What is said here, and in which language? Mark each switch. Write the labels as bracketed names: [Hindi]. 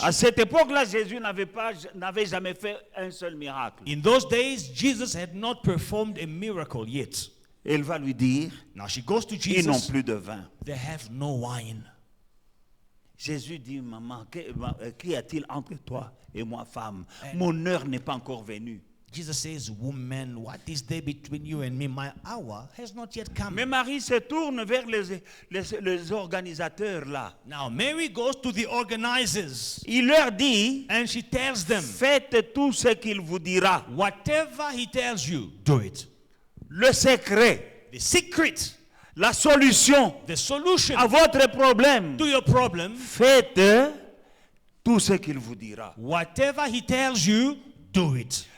[French] À cette époque-là, Jésus n'avait jamais fait un seul miracle. [English] In those days, Jesus had not performed a miracle yet. [French] Elle va lui dire, [English] Now she goes to [French] ils n'ont [English] Jesus. [French] plus de vin. [English] They have no wine. [French] Jésus dit, maman, qu'y a-t-il entre toi et moi, femme? Mon heure n'est pas encore venue. [English] Jesus says, woman, what is there between you and me? My hour has not yet come. [French] Mais Marie se tourne vers les organisateurs là. [English] Now Mary goes to the organizers [French] Il leur dit, [English] and she tells them, [French] faites tout ce qu'il vous dira. [English] whatever he tells you, do it. [French] Le secret, [English] The secret, [French] la solution [English] the solution [French] à votre problème, [English] to your problem, [French] faites tout ce qu'il vous dira. [English] whatever he tells you, do it.